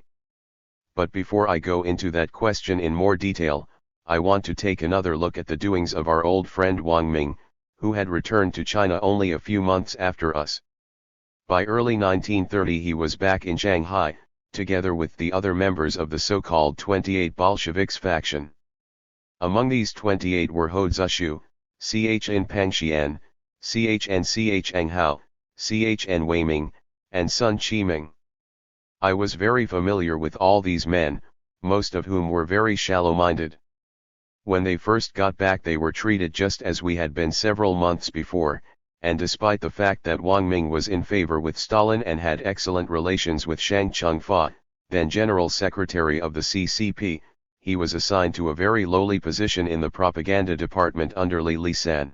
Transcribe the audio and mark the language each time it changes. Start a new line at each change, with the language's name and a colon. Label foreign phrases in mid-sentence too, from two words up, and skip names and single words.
English: But before I go into that question in more detail, I want to take another look at the doings of our old friend Wang Ming, who had returned to China only a few months after us. By early 1930 he was back in Shanghai, together with the other members of the so-called 28 Bolsheviks faction. Among these 28 were Ho Zishu, Chn Pangxian, Chn Chang Hao, Chn Wei Ming, and Sun Qiming. I was very familiar with all these men, most of whom were very shallow-minded. When they first got back they were treated just as we had been several months before, and despite the fact that Wang Ming was in favor with Stalin and had excellent relations with Shang Chengfa, then General Secretary of the CCP, he was assigned to a very lowly position in the propaganda department under Li Lisan.